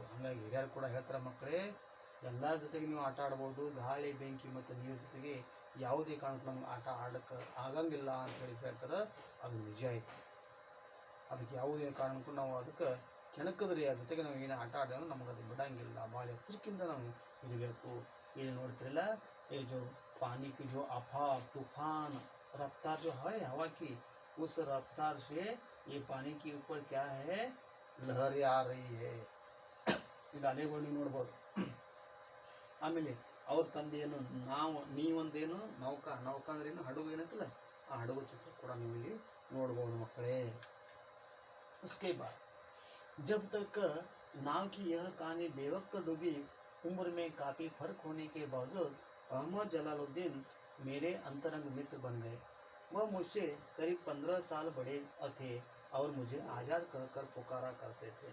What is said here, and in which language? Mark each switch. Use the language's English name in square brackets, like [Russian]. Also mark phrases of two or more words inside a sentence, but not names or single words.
[Kannada] ಹಾಗಾಗಿ ಹಿರಿಯರು ಕೂಡ ಹೇಳ್ತಾರೆ, ಮಕ್ಕಳೇ ಎಲ್ಲರ ಜೊತೆಗೆ ನೀವು ಆಟ ಆಡ್ಬೋದು, ಗಾಳಿ ಬೆಂಕಿ ಮತ್ತು ನೀರ ಜೊತೆಗೆ ಯಾವುದೇ ಕಾರಣಕ್ಕೂ ನಮ್ಗೆ ಆಟ ಆಡೋಕ್ಕೆ ಆಗಂಗಿಲ್ಲ ಅಂಥೇಳಿ ಹೇಳ್ತಾರೆ. ಅದು ನಿಜ ಐತಿ. ಅದಕ್ಕೆ ಯಾವುದೇ ಕಾರಣಕ್ಕೂ ನಾವು ಅದಕ್ಕೆ ಕೆಣಕಿದ್ರಿ ಅದ್ರ ಜೊತೆಗೆ ನಾವು ಏನು ಆಟ ಆಡಿದ್ರೆ ನಮಗೆ ಅದು ಬಿಡಂಗಿಲ್ಲ. ಭಾಳ ಎಚ್ಚರಿಕೆಯಿಂದ ನಾವು ಇರಬೇಕು. [Hindi] ये ನೋಡ್ತಿರಲ್ಲ, ये जो पानी की जो अफाव तूफान रफ्तार जो है हवा की, उस रफ्तार से ये पानी के ऊपर क्या है, लहरें आ रही है. [Kannada] ಇದು ಅಲೆಗಳು ನೋಡ್ಬೋದು. ಆಮೇಲೆ ಅವ್ರ ತಂದೆಯನ್ನು ನೀವೊಂದೇನು ನೌಕಾ ಅಂದ್ರೇನು, ಹಡಗು ಏನಂತಲ್ಲ, ಆ ಹಡಗು ಚಿತ್ರ ಕೂಡ ನೀವು ಇಲ್ಲಿ ನೋಡ್ಬೋದು ಮಕ್ಕಳೇ. [Hindi] उसके बाद जब तक नाव की यह कहानी बेवक्त डूबी, उम्र में काफ़ी फर्क होने के बावजूद अहमद जलालुद्दीन मेरे अंतरंग मित्र बन गए. वह मुझसे करीब 15 साल बड़े थे और मुझे आज़ाद कहकर पुकारा करते थे.